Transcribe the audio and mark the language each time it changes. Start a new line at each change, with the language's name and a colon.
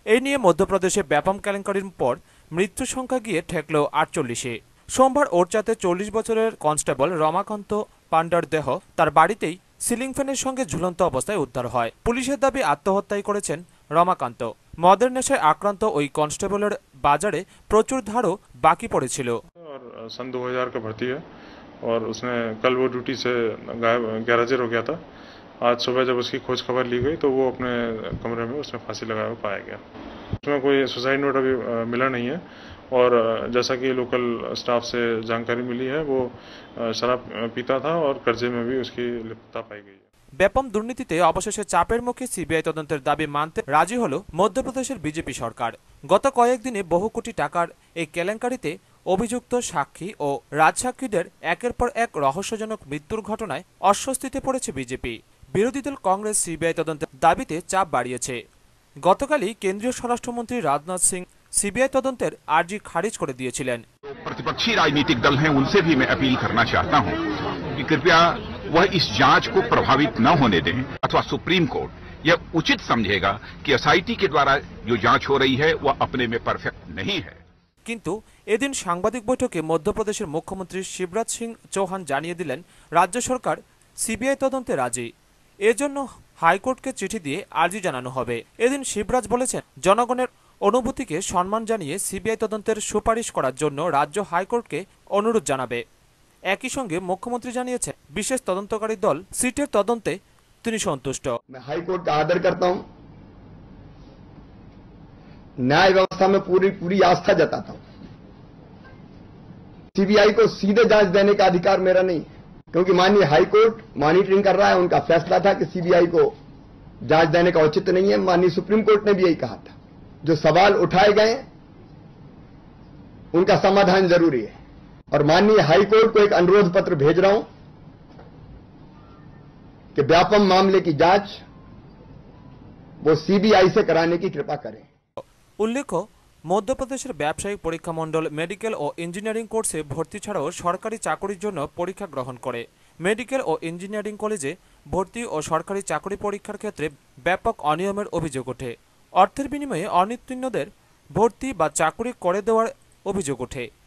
Bangla: এই নিয়ে মধ্যপ্রদেশে ব্যাপম কেলেঙ্কারির পর মৃত্যুর সংখ্যা গিয়ে ঠেকল 48-এ। সোমবার ওরচাতে 40 বছরের কনস্টেবল রমাকান্ত পান্ডার দেহ তার বাড়িতেই সিলিং ফ্যানের সঙ্গে ঝুলন্ত অবস্থায় উদ্ধার হয়। পুলিশের দাবি আত্মহত্যাই করেছেন রমাকান্ত। মদের নেশায় আক্রান্ত ওই কনস্টেবলের বাজারে প্রচুর ধারও বাকি পড়েছিল।
Hindi: सन 2000 का भर्ती है और उसने कल वो ड्यूटी से गायब गैरहाजिर हो गया था। आज सुबह जब उसकी खोज खबर ली गई तो वो अपने कमरे में उसने फांसी लगाया हुआ पाया गया। उसमें कोई सुसाइड नोट अभी मिला नहीं है और जैसा कि लोकल स्टाफ से जानकारी मिली है वो शराब पीता था और कर्जे में भी उसकी लिप्तता पाई गई है।
Bangla: ব্যাপম দুর্নীতিতে অবশেষে চাপের মুখে সিবিআই তদন্তের দাবি মানতে রাজি হল মধ্যপ্রদেশের বিজেপি সরকার। গত কয়েকদিনে বহু কোটি টাকার এই কেলেঙ্কারিতে অভিযুক্ত সাক্ষী ও রাজসাক্ষীদের একের পর এক রহস্যজনক মৃত্যুর ঘটনায় অস্বস্তিতে পড়েছে বিজেপি। বিরোধী দল কংগ্রেস সিবিআই তদন্তের দাবিতে চাপ বাড়িয়েছে। গতকালই কেন্দ্রীয় স্বরাষ্ট্রমন্ত্রী রাজনাথ সিং সিবিআই তদন্তের আর্জি খারিজ করে দিয়েছিলেন।
Hindi: प्रतिपक्षी राजनीतिक दल हैं उनसे भी मैं अपील करना चाहता हूं कि कृपया वह इस जांच को प्रभावित न होने दें अथवा सुप्रीम कोर्ट यह उचित समझेगा कि एसआईटी के द्वारा जो जांच हो रही है वह अपने में परफेक्ट नहीं है।
Bangla: কিন্তু এদিন সাংবাদিক বৈঠকে মধ্যপ্রদেশের মুখ্যমন্ত্রী শিবরাজ সিং চৌহান জানিয়ে দিলেন রাজ্য সরকার সিবিআই তদন্তে রাজি। এজন্য হাইকোর্টকে চিঠি দিয়ে আর্জি জানানো হবে। এদিন শিবরাজ বলেছেন জনগণের অনুভূতিকে সম্মান জানিয়ে সিবিআই তদন্তের সুপারিশ করার জন্য রাজ্য হাইকোর্টকে অনুরোধ জানাবে। একই সঙ্গে মুখ্যমন্ত্রী জানিয়েছেন বিশেষ তদন্তকারী দল সিটের তদন্তে তিনি সন্তুষ্ট।
Hindi: हाईकोर्ट का आदर करता हूं, न्याय व्यवस्था में पूरी आस्था जताता हूं। सीबीआई को सीधे जांच देने का अधिकार मेरा नहीं, क्योंकि माननीय हाईकोर्ट मॉनिटरिंग कर रहा है। उनका फैसला था कि सीबीआई को जांच देने का औचित्य नहीं है। माननीय सुप्रीम कोर्ट ने भी यही कहा था। जो सवाल उठाए गए उनका समाधान जरूरी है और माननीय हाईकोर्ट को एक अनुरोध पत्र भेज रहा हूं कि व्यापम मामले की जांच वो सीबीआई से कराने की कृपा करें।
Bangla: উল্লেখ্য মধ্যপ্রদেশের ব্যবসায়িক পরীক্ষা মণ্ডল মেডিকেল ও ইঞ্জিনিয়ারিং কোর্সে ভর্তি ছাড়াও সরকারি চাকরির জন্য পরীক্ষা গ্রহণ করে। মেডিকেল ও ইঞ্জিনিয়ারিং কলেজে ভর্তি ও সরকারি চাকরি পরীক্ষার ক্ষেত্রে ব্যাপক অনিয়মের অভিযোগ ওঠে। অর্থের বিনিময়ে অনুত্তীর্ণদের ভর্তি বা চাকরি করে দেওয়ার অভিযোগ ওঠে।